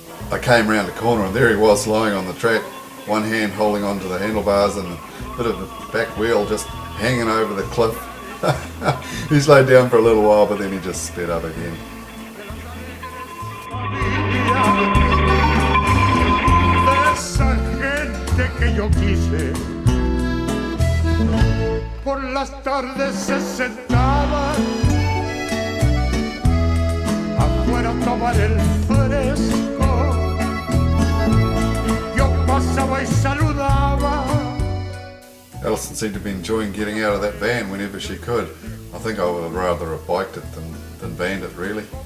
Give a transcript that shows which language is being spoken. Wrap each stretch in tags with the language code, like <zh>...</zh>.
<en>I came round the corner and there he was lying on the track, one hand holding onto the handlebars and a bit of the back wheel just hanging over the cliff. He slowed down for a little while, but then he just sped up again.</en> <es>Esa gente que yo quise, por las tardes se sentaba afuera a tomar el fresco, yo pasaba y saludaba.</es> <en>Alison seemed to be enjoying getting out of that van whenever she could. I think I would have rather have biked it than vanned it, really.</en>